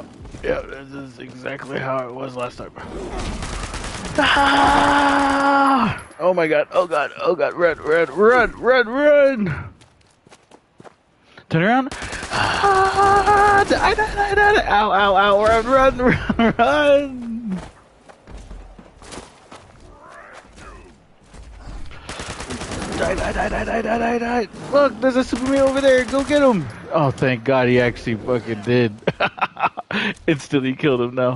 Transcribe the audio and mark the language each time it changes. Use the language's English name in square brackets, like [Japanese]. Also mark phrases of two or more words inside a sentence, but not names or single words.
[English] Yeah, this is exactly how it was last time. Ah! Oh my god, oh god, oh god, run, run, run, run, run! Turn around. Ah! Die, die, die, die. Ow, ow, ow, run, run, run, run! Die, die, die, die, die, die, die, die. Look, there's a Superman over there. Go get him. Oh, thank God he actually fucking did. Instantly killed him now.